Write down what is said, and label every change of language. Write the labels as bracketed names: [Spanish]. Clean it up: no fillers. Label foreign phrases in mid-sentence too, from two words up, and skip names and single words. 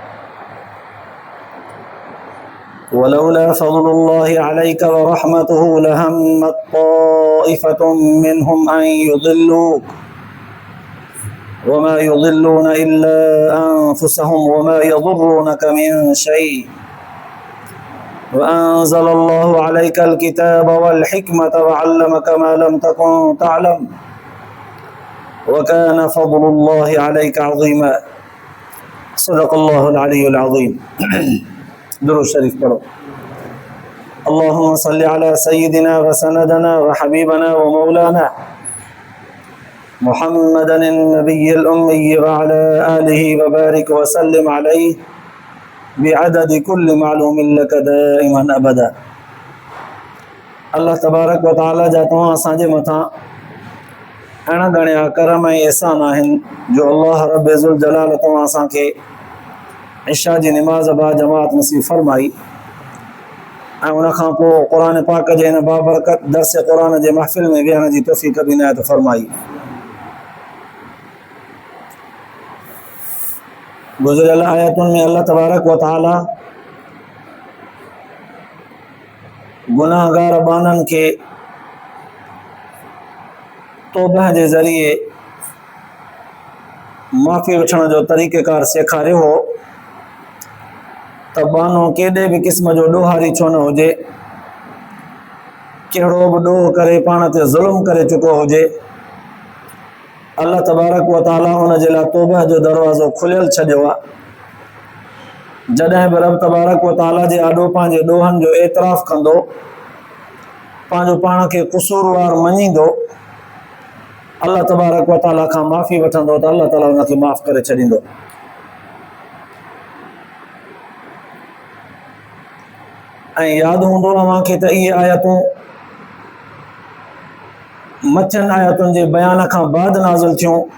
[Arabic] ولولا فضل الله عليك ورحمته لهمت طائفة منهم أن يضلوك وما يضلون إلا أنفسهم وما يضرونك من شيء وأنزل الله عليك الكتاب والحكمة وعلمك ما لم تكن تعلم وكان فضل الله عليك عظيما. صدق الله العلي العظيم. [Sindhi] درود شريف पढ़ो. [Arabic] اللهم صل على سيدنا وسندنا وحبيبنا ومولانا محمد النبي الأمي وعلى آله وبارك وسلم عليه بعدد كل معلوم لك دائما أبدا. [Sindhi] अल्लाह तबारक व तआला जा तव्हां असांजे मथां अहिड़ा घणा करम ऐं एहसान आहिनि जो अल्लाह रब ज़ुल जलाल तव्हां असांखे इशा जी निमाज़ बा जमात नसीब फरमाई ऐं उनखां पोइ क़ुर पाक जे हिन बाबरकत दर्स क़ुर जे महफ़िल में विहण जी तौफ़ीक़ बि इनायत फरमाई। गुज़िरियल आयतुनि में अल्लाह तबारक व तआला गुनाहगार बाननि खे तौबह जे ज़रिए माफ़ी वठण जो तरीक़ेकार सेखारियो हो त बानो केॾे बि क़िस्म जो ॾोहारी छो न हुजे, कहिड़ो बि ॾोह करे पाण ते ज़ुल्म करे चुको हुजे, अल्लाह तबारक व तआला उन जे लाइ तौबह जो दरवाज़ो खुलियल छॾियो आहे। जॾहिं बि रब तबारक व तआला जे आॾो पंहिंजे ॾोहनि जो एतिराफ़ कंदो, पंहिंजो पाण खे क़सूरवार मञींदो, अल्लाह तबारक व तआला खां माफ़ी वठंदो त अल्लाह ताला उनखे माफ़ करे छॾींदो। ऐं यादि हूंदो अव्हांखे त इहे आयतूं मछनि आयतुनि जे बयान खां बाद नाज़िल थियूं।